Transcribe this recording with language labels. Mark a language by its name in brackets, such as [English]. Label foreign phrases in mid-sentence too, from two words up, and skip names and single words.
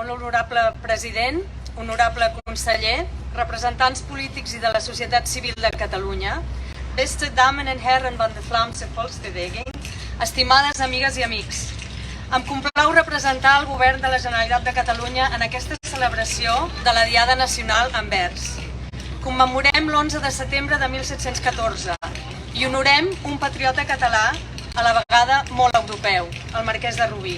[Catalan] honorable president, honorable conseller, representants polítics i de la societat civil de Catalunya, [Dutch] beste dames en heren van de Vlaamse Volksbeweging, [Catalan] estimades amigues i amics. Em complau representar el govern de la Generalitat de Catalunya en aquesta celebració de la Diada Nacional a Anvers. Commemorem l'11 de setembre de 1714 i honorem un patriota català a la vegada molt europeu, el marquès de Rubí.